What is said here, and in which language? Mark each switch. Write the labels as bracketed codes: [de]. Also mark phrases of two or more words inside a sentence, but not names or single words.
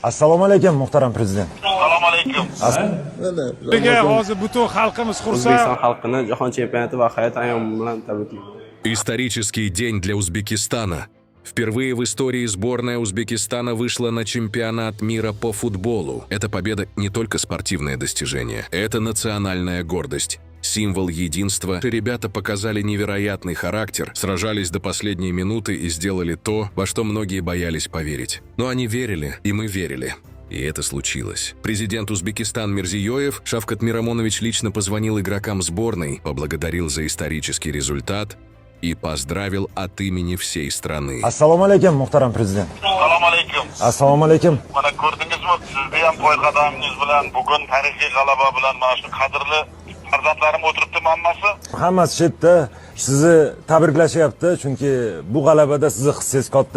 [uz] Assalomu alaykum muhtaram prezident. Assalomu alaykum. Hozir butun xalqimiz xursand. O'zbekiston xalqini jahon chempionati va hayot ayyomi bilan tabriklayman. [ru] Исторический день для Узбекистана. Впервые в истории сборная Узбекистана вышла на чемпионат мира по футболу. Эта победа не только спортивное достижение, это национальная гордость. Символ единства. Ребята показали невероятный характер, сражались до последней минуты и сделали то, во что многие боялись поверить. Но они верили, и мы верили. И это случилось. Президент Узбекистана Мирзиёев Шавкат Мирамонович лично позвонил игрокам сборной, поблагодарил за исторический результат и поздравил от имени всей страны. [uz] Assalomu alaykum muhtaram prezident. Assalomu alaykum. Assalomu alaykum. Mana ko'rdingizmi, sizni ham qo'yqadamingiz bilan bugun tarixiy g'alaba bilan mana shu qadrli farzandlarim o'tiribdi hammasi. Hammasi chetda sizni tabriklashyapti, chunki bu g'alabada sizni hissangiz katta.